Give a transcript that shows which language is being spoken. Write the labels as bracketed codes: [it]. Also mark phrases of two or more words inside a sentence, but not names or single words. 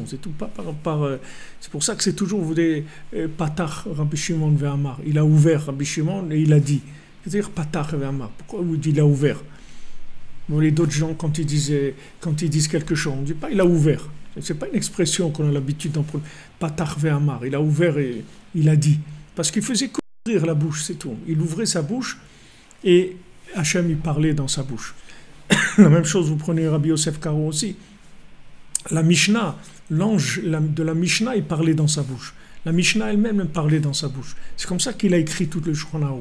[fr] C'est tout, pas c'est pour ça que c'est toujours des [he] Patach Rabbi Shimon ve'amar. [fr] Il a ouvert Rabbi Shimon et il a dit. C'est-à-dire [he] Patach ve'amar. [fr] Pourquoi il dit il a ouvert? Bon, les d'autres gens, quand ils disent quelque chose, on ne dit pas il a ouvert. C'est pas une expression qu'on a l'habitude d'employer. [he] Patach ve'amar. [fr] Il a ouvert et il a dit. Parce qu'il faisait qu'ouvrir la bouche, c'est tout. Il ouvrait sa bouche et Hachem, il parlait dans sa bouche. La même chose, vous prenez Rabbi Yosef Karo aussi. La Mishnah, l'ange de la Mishnah, il parlait dans sa bouche. La Mishnah elle-même, elle parlait dans sa bouche. C'est comme ça qu'il a écrit tout le Shulchan Aruch.